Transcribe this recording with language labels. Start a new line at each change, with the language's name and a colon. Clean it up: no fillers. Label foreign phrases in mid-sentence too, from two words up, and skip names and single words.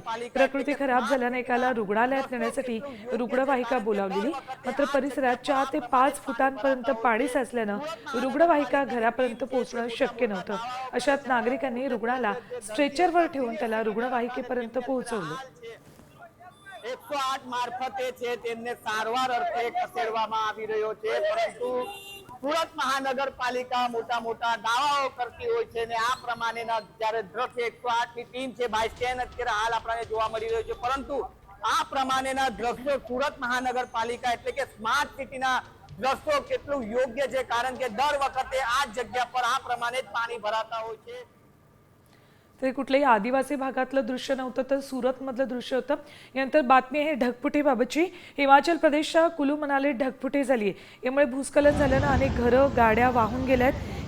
Marathi: प्रकृती खराब झाल्याने एकाला रुग्णालयात नेण्यासाठी रुग्णवाहिका बोलावलेली, मात्र परिसरात 4 ते 5 फुटांपर्यंत पाणी साचल्यानं रुग्णवाहिका घरापर्यंत पोहोचणं शक्य नव्हतं। अशात नागरिकांनी रुग्णाला स्ट्रेचरवर ठेवून त्याला रुग्णवाहिकेपर्यंत पोहोचवलं।
Gujarati: 108 મારફતે છે તેમને સારવાર અર્થે ખસેડવામાં આવી રહ્યો છે, પરંતુ સુરત મહાનગરપાલિકા મોટા મોટા દાવાઓ કરતી હોય છે ને આ પ્રમાણેના જ્યારે દ્રશ્ય 108 ની ટીમ છે
English: by stand
Gujarati: અત્યારે હાલ આપણને જોવા મળી રહ્યો છે, પરંતુ આ પ્રમાણેના દ્રશ્યો સુરત મહાનગરપાલિકા એટલે કે
English: smart cityના
Gujarati: દ્રશ્યો કેટલું યોગ્ય છે, કારણ કે દર વખતે આ જગ્યા પર આ પ્રમાણે જ પાણી ભરાતા હોય છે।
Marathi: तर कुठल्याही आदिवासी भागातलं दृश्य नव्हतं, तर सुरतमधलं दृश्य होतं। यानंतर बातमी आहे ढगफुटीबाबतची। हिमाचल प्रदेशच्या कुलू मनालीत ढगफुटी झाली आहे। यामुळे भूस्खलन झाल्यानं अनेक घरं, गाड्या वाहून गेल्या आहेत।